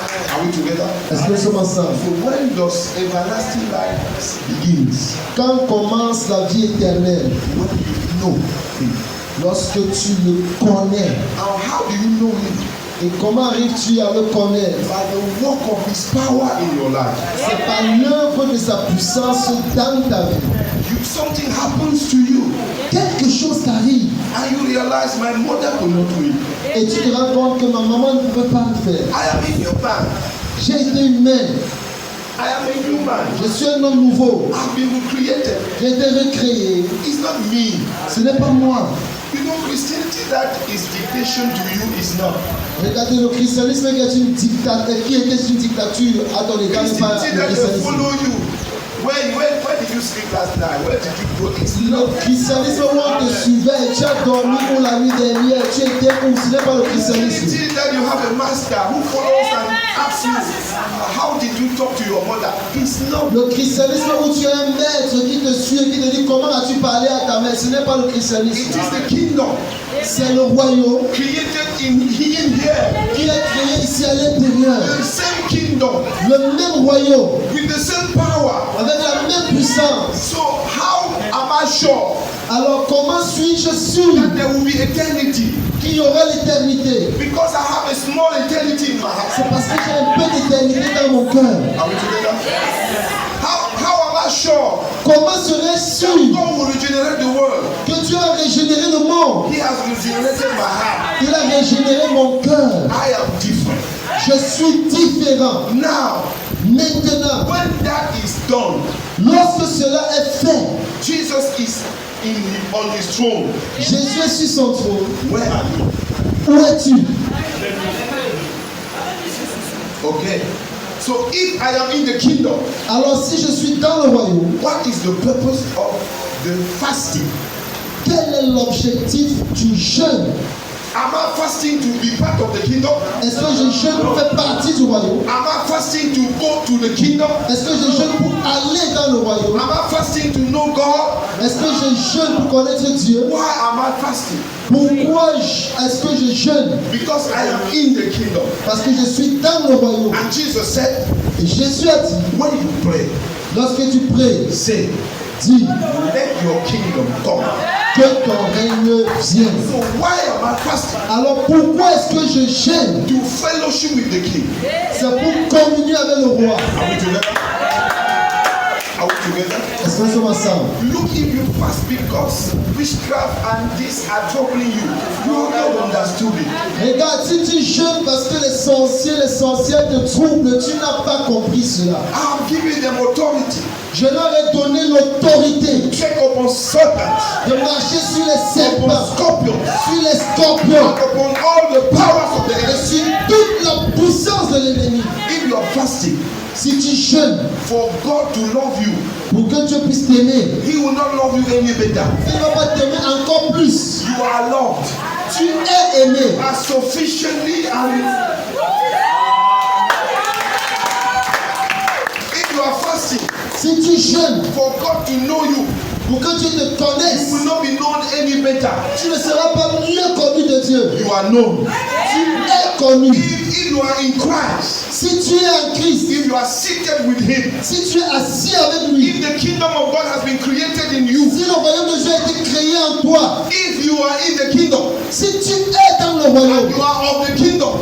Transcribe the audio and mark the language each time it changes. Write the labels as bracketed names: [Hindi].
[English] Are we together? [French] Est-ce que nous sommes ensemble? [English] So when does everlasting life begins? [French] Quand commence la vie éternelle? [English] When you know Him. [French] Lorsque tu le connais. [English] And how do you know Him? [French] Et comment arrives-tu à le connaître? [English] By the work of His power in your life. [French] C'est par l'œuvre de sa puissance dans ta vie. [English] Something happens to you, [French] Quelque chose t'arrive [English] and you realize my mother could not do it. [French] et tu te rends compte que ma maman ne pouvait pas le faire. [English] I am a new man. [French] J'ai été humain. [English] I am a new man. [French] Je suis un homme nouveau. [English] I've been recreated. [French] J'ai été recréé. [English] It's not me. [French] Ce n'est pas moi. [English] You know, Christianity that is dictation to you is not. [French] Regardez, le christianisme qui est une dictature, qui était une dictature à ton égard n'est pas [English] Christianity [French] le [English] that will [French] christianisme. [English] follow you. Where did you sleep last night? Where did you go? It's [French] Le [English] not. [French] christianisme où on te suivait, tu as dormi pour la nuit dernière, tu étais où? Ce n'est pas le christianisme. [English] Christianity that you have a master who follows and asks you, how did you talk to your mother? It's not. [French] Le christianisme où tu as un maître qui te suit et qui te dit comment as-tu parlé à ta mère, ce n'est pas le [English] It [French] christianisme. [English] is the kingdom [French] C'est le royaume [English] created in here. [French] qui est créé ici à l'intérieur. [English] The same kingdom [French] Le même royaume, [English] with the same power. [French] avec la même puissance. [English] So how am I sure [French] Alors comment suis-je sûr [English] that there will be eternity? [French] qu'il y aura l'éternité? [English] Because I have a small eternity in my heart. [French] C'est parce que j'ai un peu d'éternité dans mon cœur. [English] Are we together? How am I sure [French] Comment serais-je [English] that [French] sûr [English] God will regenerate the world? [French] que Dieu a régénéré le monde? [English] He has regenerated my heart. [French] Il a régénéré mon cœur. [English] I am different. [French] Je suis différent. [English] Now, [French] Maintenant, [English] when that is done, [French] lorsque cela est fait, [English] Jesus is on his throne. [French] Jésus est sur son trône. [English] Where are you? [French] Où es-tu? [English] Okay. So if I am in the kingdom, [French] Alors si je suis dans le royaume, [English] what is the purpose of the fasting? [French] quel est l'objectif du jeûne? [English] Am I fasting to be part of the kingdom? [French] Est-ce que je jeûne pour faire partie du royaume? [English] Am I fasting to go to the kingdom? [French] Est-ce que je jeûne pour aller dans le royaume? [English] Am I fasting to know God? [French] Est-ce que je jeûne pour connaître Dieu? [English] Why am I fasting? [French] Pourquoi est-ce que je jeûne? [English] Because I am in the kingdom. [French] Parce que je suis dans le royaume. [English] And Jesus said, [French] Et Jésus a dit, [English] when you pray, [French] lorsque tu pries, [English] say, [French] dis [English] let your kingdom come. [French] que ton règne vienne. [English] So why am I fasting? [French] Alors pourquoi est-ce que je jeûne? [English] To fellowship with the king. [French] C'est pour communier avec le roi. [English] Are we together? Are we together? [French] Est-ce que nous sommes ensemble? [English] Look, if you fast because witchcraft and this are troubling you, you have not understood it. [French] Regarde, si tu jeûnes parce que les sorcières te troublent, tu n'as pas compris cela. [English] I have given them authority [French] Je leur ai donné l'autorité [English] to tread upon serpents, [French] de marcher sur les [English] upon [French] serpents, [English] scorpions, [French] sur les scorpions [English] upon all the powers of the [French] et [English] enemy. [French] sur toute la puissance de l'ennemi. [English] If you are fasting [French] Si tu jeûnes [English] for God to love you, [French] pour que Dieu puisse t'aimer, [English] He will not love you any better. [French] il ne va pas t'aimer encore plus. [English] You are loved [French] Tu es aimé [English] as sufficiently and if you are fasting [French] si tu jeûnes [English] for God to know you, [French] pour que Dieu te [English] you [French] connaisse. [English] will not be known any better. [French] Tu ne seras pas mieux connu de Dieu. [English] You are known. [French] Tu es connu. [English] If you are in Christ, [French] Si tu es en Christ, [English] if you are seated with Him, [French] si tu es assis avec lui, [English] if the kingdom of God has been created in you, [French] si le royaume de Dieu a été créé en toi, [English] if you are in the kingdom [French] si tu es dans le royaume [English] and you are of the kingdom,